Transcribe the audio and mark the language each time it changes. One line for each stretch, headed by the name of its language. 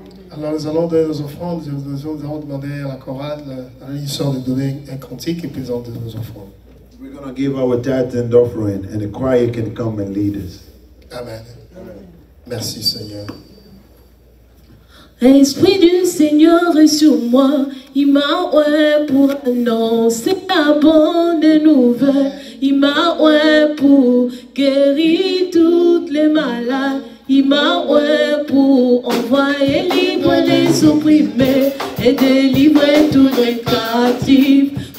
French: Alors nous allons donner nos offrandes, nous allons demander à la chorale, à l'histoire de donner un cantique et puis nous allons donner nos offrandes.
English: We're going to give our tithe and offering and the choir can come and lead us.
French: Amen. Merci Seigneur. L'Esprit du Seigneur est sur moi, il m'a oint pour annoncer la bonne nouvelle, il m'a oint pour guérir toutes les malades, il m'a oint pour envoyer libre les opprimés et délivrer tous les captifs.